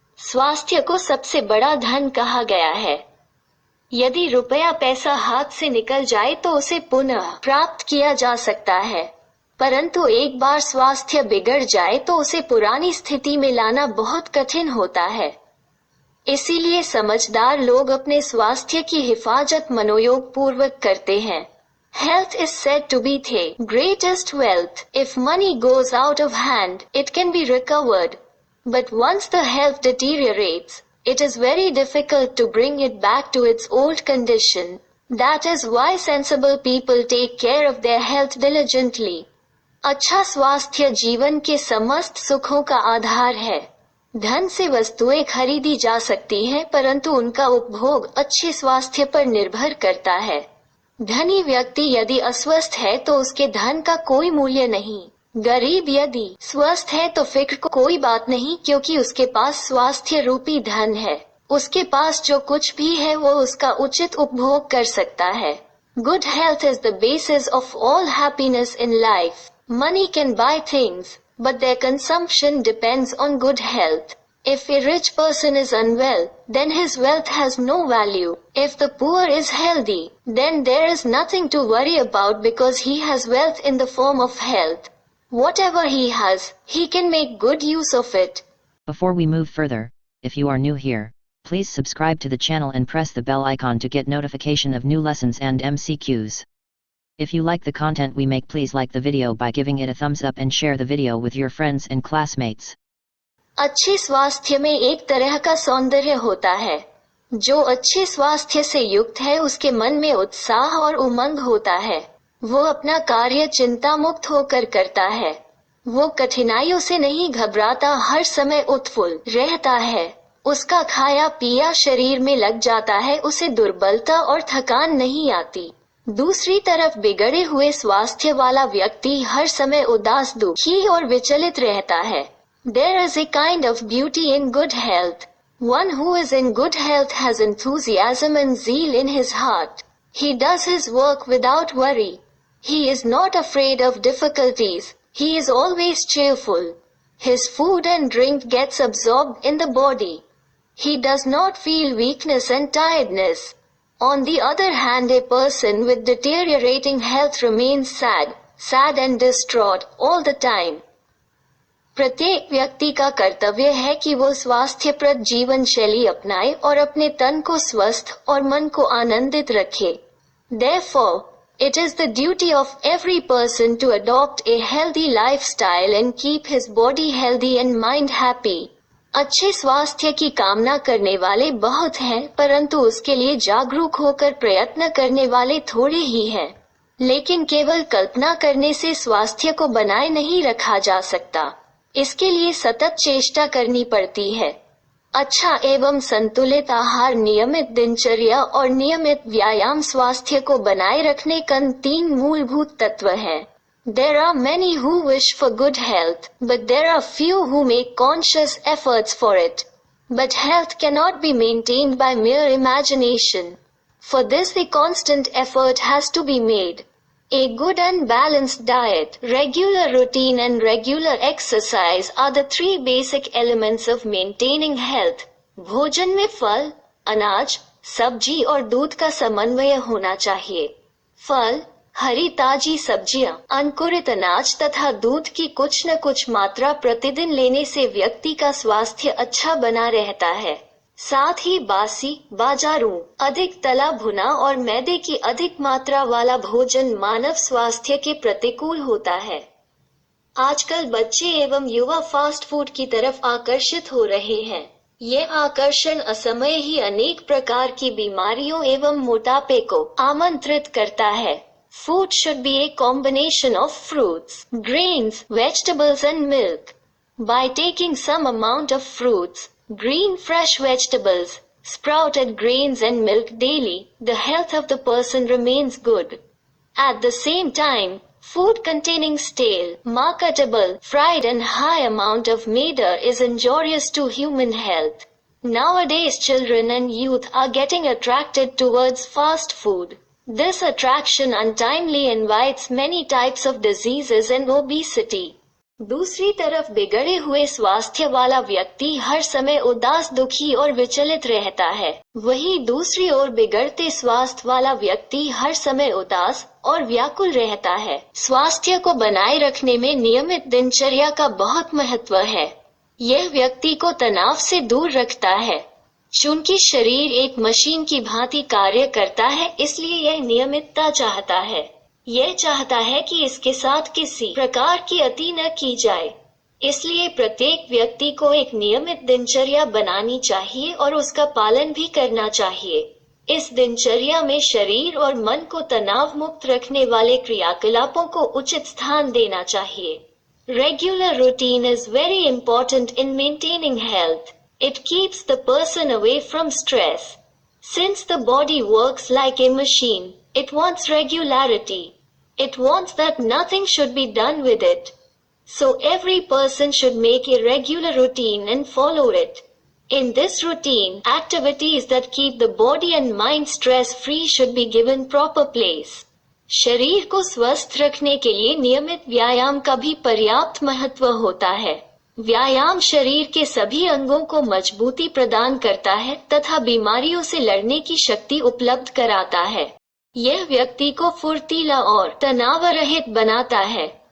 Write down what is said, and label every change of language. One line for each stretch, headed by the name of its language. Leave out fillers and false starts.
Hindi: स्वास्थ्य को सबसे बड़ा धन कहा गया है। यदि रुपया पैसा हाथ से निकल जाए तो उसे पुनः प्राप्त किया जा सकता है, परंतु एक बार स्वास्थ्य बिगड़ जाए तो उसे पुरानी स्थिति में लाना बहुत कठिन होता है। इसीलिए समझदार लोग अपने स्वास्थ्य की हिफाजत मनोयोग पूर्वक करते हैं।
English: Health is said to be the greatest wealth. If money goes out of hand, it can be recovered. But once the health deteriorates, it is very difficult to bring it back to its old condition. That is why sensible people take care of their health diligently.
Hindi: अच्छा स्वास्थ्य जीवन के समस्त सुखों का आधार है। धन से वस्तुएं खरीदी जा सकती हैं, परंतु उनका उपभोग अच्छे स्वास्थ्य पर निर्भर करता है। धनी व्यक्ति यदि अस्वस्थ है तो उसके धन का कोई मूल्य नहीं। गरीब यदि स्वस्थ है तो फिक्र को कोई बात नहीं, क्योंकि उसके पास स्वास्थ्य रूपी धन है। उसके पास जो कुछ भी है वो उसका उचित उपभोग कर सकता है।
English: Good health is the basis of all happiness in life. Money can buy things, but their consumption depends on good health. If a rich person is unwell, then his wealth has no value. If the poor is healthy, then there is nothing to worry about because he has wealth in the form of health. Whatever he has, he can make good use of it. Before we move further, if you are new here, please subscribe to the channel and press the bell icon to get notification of new lessons and MCQs. If you like the content we make, please like the video by giving it a thumbs up and share the video with your friends and classmates.
Hindi: अच्छे स्वास्थ्य में एक तरह का सौंदर्य होता है। जो अच्छे स्वास्थ्य से युक्त है उसके मन में उत्साह और उमंग होता है। वो अपना कार्य चिंता मुक्त होकर करता है। वो कठिनाइयों से नहीं घबराता, हर समय उत्फुल्ल रहता है। उसका खाया पिया शरीर में लग जाता है, उसे दुर्बलता और थकान नहीं आती। दूसरी तरफ बिगड़े हुए स्वास्थ्य वाला व्यक्ति हर समय उदास, दुखी और विचलित रहता है।
English: There is a kind of beauty in good health. One who is in good health has enthusiasm and zeal in his heart. He does his work without worry. He is not afraid of difficulties. He is always cheerful. His food and drink gets absorbed in the body. He does not feel weakness and tiredness. On the other hand, a person with deteriorating health remains sad and distraught all the time.
Hindi: प्रत्येक व्यक्ति का कर्तव्य है कि वो स्वास्थ्यप्रद जीवन शैली अपनाए और अपने तन को स्वस्थ और मन को आनंदित रखे।
English: Therefore, it is the duty of every person to adopt a healthy lifestyle and keep his body healthy and mind happy.
Hindi: अच्छे स्वास्थ्य की कामना करने वाले बहुत हैं, परंतु उसके लिए जागरूक होकर प्रयत्न करने वाले थोड़े ही हैं। लेकिन केवल कल्पना करने से स्वास्थ्य को बनाए नहीं रखा जा सकता। इसके लिए सतत चेष्टा करनी पड़ती है। अच्छा एवं संतुलित आहार, नियमित दिनचर्या और नियमित व्यायाम स्वास्थ्य को बनाए रखने के 3 मूलभूत तत्व हैं।
English: There are many who wish for good health, but there are few who make conscious efforts for it. But health cannot be maintained by mere imagination. For this a constant effort has to be made. A good and balanced diet, regular routine and regular exercise are the 3 basic elements of maintaining health.
Hindi: भोजन में फल, अनाज, सब्जी और दूध का समन्वय होना चाहिए। फल, हरी ताजी सब्जियां, अंकुरित अनाज तथा दूध की कुछ न कुछ मात्रा प्रतिदिन लेने से व्यक्ति का स्वास्थ्य अच्छा बना रहता है। साथ ही बासी, बाजारू, अधिक तला भुना और मैदे की अधिक मात्रा वाला भोजन मानव स्वास्थ्य के प्रतिकूल होता है। आजकल बच्चे एवं युवा फास्ट फूड की तरफ आकर्षित हो रहे हैं। ये आकर्षण असमय ही अनेक प्रकार की बीमारियों एवं मोटापे को आमंत्रित करता है।
English: Food should be a combination of fruits, grains, vegetables and milk. By taking some amount of fruits, green fresh vegetables, sprouted grains and milk daily, the health of the person remains good. At the same time, food containing stale, marketable, fried and high amount of maida is injurious to human health. Nowadays children and youth are getting attracted towards fast food. This attraction untimely invites many types of diseases and obesity.
Hindi: दूसरी तरफ बिगड़े हुए स्वास्थ्य वाला व्यक्ति हर समय उदास, दुखी और विचलित रहता है। वहीं दूसरी ओर बिगड़ते स्वास्थ्य वाला व्यक्ति हर समय उदास और व्याकुल रहता है। स्वास्थ्य को बनाए रखने में नियमित दिनचर्या का बहुत महत्व है। यह व्यक्ति को तनाव से दूर रखता है। चूंकि शरीर एक मशीन की भांति कार्य करता है, इसलिए यह नियमितता चाहता है। यह चाहता है कि इसके साथ किसी प्रकार की अति न की जाए। इसलिए प्रत्येक व्यक्ति को एक नियमित दिनचर्या बनानी चाहिए और उसका पालन भी करना चाहिए। इस दिनचर्या में शरीर और मन को तनाव मुक्त रखने वाले क्रियाकलापों को उचित स्थान देना चाहिए।
English: Regular routine is very important in maintaining health. It keeps the person away from stress. Since the body works like a machine, it wants regularity. It wants that nothing should be done with it. So every person should make a regular routine and follow it. In this routine, activities that keep the body and mind stress-free should be given proper place.
Hindi: शरीर को स्वस्थ रखने के लिए नियमित व्यायाम का भी पर्याप्त महत्व होता है। व्यायाम शरीर के सभी अंगों को मजबूती प्रदान करता है तथा बीमारियों से लड़ने की शक्ति उपलब्ध कराता है। यह व्यक्ति को फुर्तीला और तनाव रहित बनाता है।